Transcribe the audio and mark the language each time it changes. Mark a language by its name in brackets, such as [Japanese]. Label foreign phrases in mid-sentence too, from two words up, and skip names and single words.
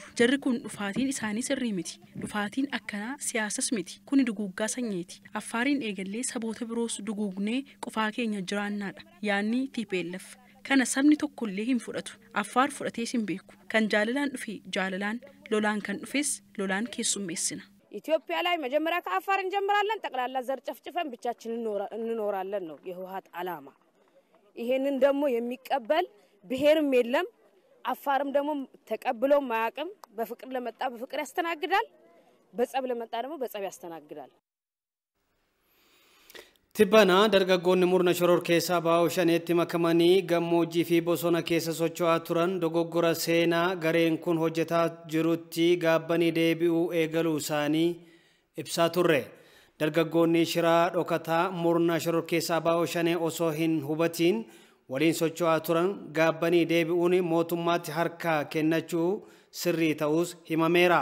[Oromo] Jarri kun dhufaatiin isaanii sirrii miti. Dhufaatiin akkanaa siyaasas miti. Kuni duguggaa sanyiiti. Affaariin eegallee saboota biroos dugugnee qofaa keenya jiraannaadha. Yaanni TPLF. Kana sabni tokkollee hin fudhatu. Affaar fudhatees hin beeku. Kan jaalalaan dhufe jaalalaan, lolaan kan dhufes lolaan keessummeessina. [Amharic] ኢትዮጵያ ላይ መጀመሪያ ከአፋር እንጀምራለን ጠቅላላ ዘር ጨፍጭፈን ብቻችን እንኖራለን ነው የህወሓት ዓላማ። ይሄንን ደግሞ የሚቀበል ብሔርም የለም። አፋርም ደግሞ ተቀብሎ ማያቅም። በፍቅር ለመጣ በፍቅር ያስተናግዳል፣ በጸብ ለመጣ ደግሞ በጸብ ያስተናግዳል። [Oromo] Tibbana dargaggoonni murna shoror keessa baa'u shaneetti makamanii gammoojjii fi bosona keessa socho'aa turan dogoggora seenaa gareen kun hojjetaa jirutti gaabbanii deebi'uu eegaluu isaanii ibsaa turre. Dargaggoonni shiraa dhokataa murna shoror keessa baa'u shanee osoo hin hubatiin waliin socho'aa turan gaabbanii deebi'uun mootummaatti harka kennachuu sirrii ta'us himameera.